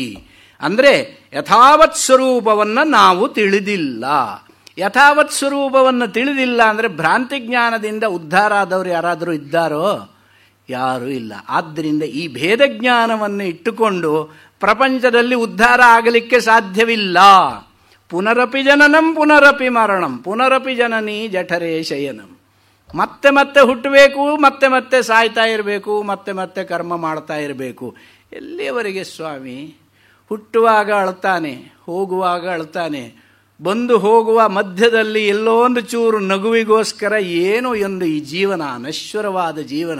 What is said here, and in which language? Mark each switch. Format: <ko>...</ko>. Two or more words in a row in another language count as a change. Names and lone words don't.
<kn>ಅಂದರೆ ಯಥಾವತ್ ಸ್ವರೂಪವನ್ನು ನಾವು ತಿಳಿದಿಲ್ಲ. ಯಥಾವತ್ ಸ್ವರೂಪವನ್ನು ತಿಳಿದಿಲ್ಲ ಅಂದರೆ ಭ್ರಾಂತಿ ಜ್ಞಾನದಿಂದ ಉದ್ಧಾರ ಆದವರು ಯಾರಾದರೂ ಇದ್ದಾರೋ? ಯಾರೂ ಇಲ್ಲ. ಆದ್ದರಿಂದ ಈ ಭೇದ ಜ್ಞಾನವನ್ನು ಇಟ್ಟುಕೊಂಡು ಪ್ರಪಂಚದಲ್ಲಿ ಉದ್ಧಾರ ಆಗಲಿಕ್ಕೆ ಸಾಧ್ಯವಿಲ್ಲ.</kn> <sa>ಪುನರಪಿ ಜನನಂ ಪುನರಪಿ ಮರಣಂ ಪುನರಪಿ ಜನನಿ ಜಠರೇ ಶಯನಂ.</sa> <kn>ಮತ್ತೆ ಮತ್ತೆ ಹುಟ್ಟಬೇಕು, ಮತ್ತೆ ಮತ್ತೆ ಸಾಯ್ತಾ ಇರಬೇಕು, ಮತ್ತೆ ಮತ್ತೆ ಕರ್ಮ ಮಾಡ್ತಾ ಇರಬೇಕು. ಎಲ್ಲಿಯವರೆಗೆ ಸ್ವಾಮಿ? ಹುಟ್ಟುವಾಗ ಅಳ್ತಾನೆ, ಹೋಗುವಾಗ ಅಳ್ತಾನೆ, ಬಂದು ಹೋಗುವ ಮಧ್ಯದಲ್ಲಿ ಎಲ್ಲೋ ಒಂದು ಚೂರು ನಗುವಿಗೋಸ್ಕರ ಏನೋ ಒಂದು ಈ ಜೀವನ ಅನಶ್ವರವಾದ ಜೀವನ.</kn>